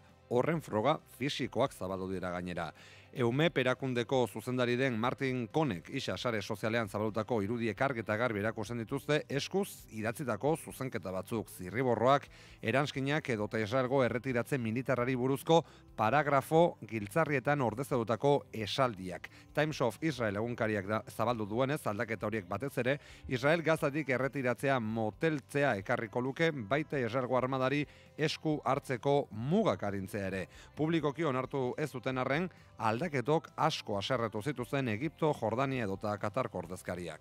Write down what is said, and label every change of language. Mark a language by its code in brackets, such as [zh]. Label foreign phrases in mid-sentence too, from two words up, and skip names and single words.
[eu] Horren froga fisikoak zabaldu dira gainera. EUMEP erakundeko zuzendari den Martin Konek isa sare sozialean zabalutako irudiek argi eta garbi erakusten dituzte eskuz idatzitako zuzenketa batzuk, zirriborroak, eranskinak edota Israelgo erretiratze militarrari buruzko paragrafo giltzarrietan ordezatutako esaldiak. Times of Israel egunkariak zabaldu duenez aldaketa horiek batez ere, Israel Gazatik erretiratzea moteltzea ekarriko luke, baita Israelgo armadari esku hartzeko mugak arintzea ere. Publikoki onartu ez duten arren, aldaketok asko haserretu zituzten Egipto, Jordania edota Katarko ordezkariak.